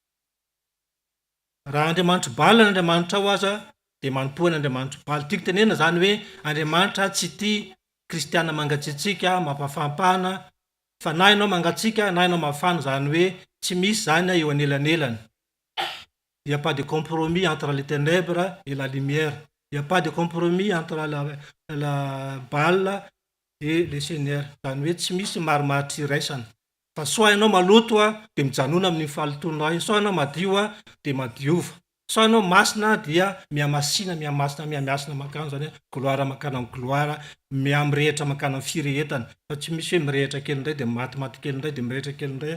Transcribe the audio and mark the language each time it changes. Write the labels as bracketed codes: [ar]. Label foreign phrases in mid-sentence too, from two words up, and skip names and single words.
[mg] raha Andriamanitra Baal ny Andriamanitra ao aza dia manompo ny Andriamanitra Baal tiako tenena zany hoe Andriamanitra tsy tia kristiana mangatsiatsika mampafampana fa na ianao mangatsika na ianao mafana zany hoe tsy misy zany eo anelanelany. [fr] Il n'y a pas de compromis entre les ténèbres et la lumière. Il n'y a pas de compromis entre la balle et le Seigneur. [mg] Zany hoe tsy misy marimaritra iraisana. Fa soa ianao maloto dia mijanona amin'ny fahalotonao, soa ianao madio dia madiova. Soa ianao masina dia miamasina makano zany hoe gloire makana amin'ny gloire, mirehitra makana amin'ny firehetana. Fa tsy misy hoe mirehitra kely indray dia maty kely indray dia mirehitra kely indray.